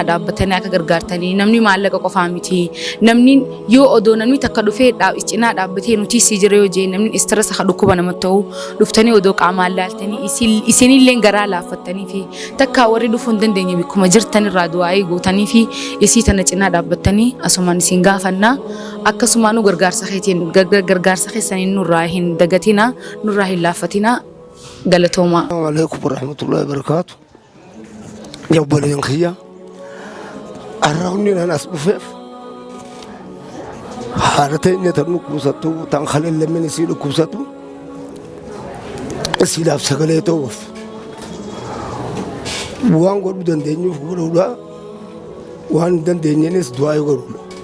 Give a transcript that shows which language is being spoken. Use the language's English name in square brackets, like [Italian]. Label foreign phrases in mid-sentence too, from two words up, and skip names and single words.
[Oromo] dhaabbatanii akka gargaartanii namni maallaqa qofaa miti namni yoo odoo namni takka dhufee cinaa dhaabbatee nuti si jira yoo jee namni istresa ka dhukkuba namatti ta'u dhuftanii odoo qaamaan laaltanii isinillee garaa laaffattanii fi takka warri dhufuu hin dandeenye bikkuma jirtan irraa du'aa gootanii fi isii tana cinaa dhaabbattanii asumaan isin gaafannaa akkasumaan nu gargaarsa keessaniin nurraa hin dagatina nurraa hin laaffatina galatooma. [Arabic] السلام عليكم ورحمة الله وبركاته. [Oromo] Ya obboleeyyan kiyya arraawni nan as dhufeef haala teenya tan dhukkubsattu tan kaleellemeen isii dhukkubsattu isiidhaaf sagalee ta'uuf waan godhuu dandeenyuuf godhuudha waan hin dandeenyeenis du'aa godhuudha.